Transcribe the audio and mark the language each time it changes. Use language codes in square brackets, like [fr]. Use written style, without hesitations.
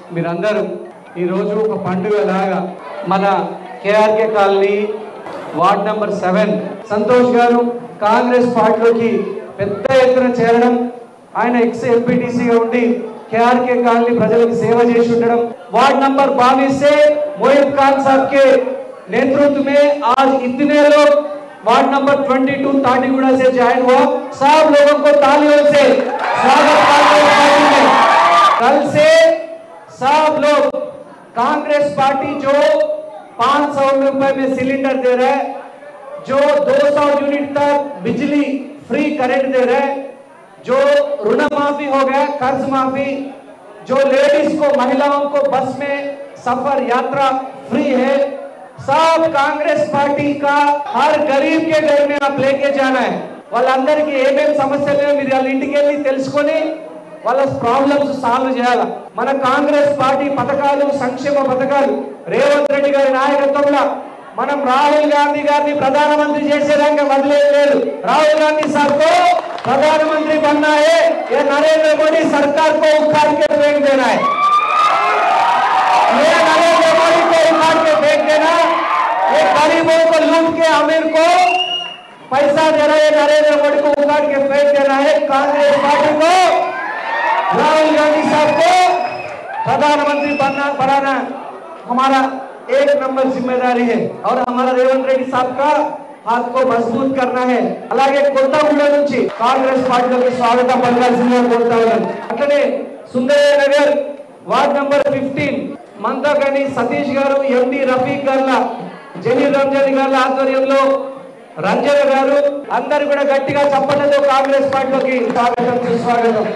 [te] మీరందరూ ఈరోజు ఒక పండుగ లాగా మన KRK colony ward number 7 Santosh గారు కాంగ్రెస్ పార్టీలోకి పెద్ద ఎత్తున చేరడం, ఆయన ఎక్స్ ఎంపీటీసీగా ఉండి కేఆర్కే కాలనీ ప్రజలకు సేవ చేసి ఉండడం, [hi] वार्ड नंबर 22 से मोहित खान साहब के नेतृत्व में आज इतने लोग वार्ड नंबर 22 ताटीगुड़ा से ज्वाइन हुआ. सब लोगों को तालियों से स्वागत करते हैं. कल से सब लोग कांग्रेस पार्टी जो 500 रुपए में सिलेंडर दे रहा है, जो 200 यूनिट तक बिजली फ्री करंट दे रहा है, जो ऋण माफी हो गया, कर्ज माफी, जो लेडीज को, महिलाओं को बस में सफर यात्रा फ्री है, सब कांग्रेस पार्टी का हर गरीब के घर में आप लेके जाना है. [te] వాళ్ళందరికీ ఏమేం సమస్యలు మీరు వాళ్ళ ఇంటికి వెళ్ళి తెలుసుకొని వాళ్ళ ప్రాబ్లమ్స్ సాల్వ్ చేయాలి. మన కాంగ్రెస్ పార్టీ పథకాలు, సంక్షేమ పథకాలు రేవంత్ రెడ్డి గారి నాయకత్వంలో మనం రాహుల్ గాంधी గారిని ప్రధానమంత్రి చేసేదాకా వదిలేదు. [hi] राहुल गांधी साहब को प्रधानमंत्री बनना है या नरेंद्र मोदी सरकार को उखाड़ के फेंक देना है. ये नरेंद्र मोदी को उखाड़ के फेंक देना, ये गरीबों को लूट के अमीर को पैसा दे रहा है, नरेंद्र मोदी को उखाड़ के फेंक देना है. कांग्रेस पार्टी को, राहुल गांधी साहब को प्रधानमंत्री बनाना हमारा एक नंबर जिम्मेदारी है और हमारा रेवंत रेड्डी साहब का हाथ को मजबूत करना है. [te] అలాగే కొత్తగూడ నుంచి కాంగ్రెస్ పార్టీలోకి స్వాగతం పలకాల్సిందిగా కోరుతా ఉన్నాను. అట్లనే సుందరయ్య నగర్ వార్డ్ నంబర్ 15 మందాకిని సతీష్ గారు, ఎండి రఫీక్ గారు, జహీర్ రంజానీ గారి ఆధ్వర్యంలో రంజన గారు అందరూ కూడా గట్టిగా చప్పట్లతో కాంగ్రెస్ పార్టీలోకి స్వాగతం సుస్వాగతం.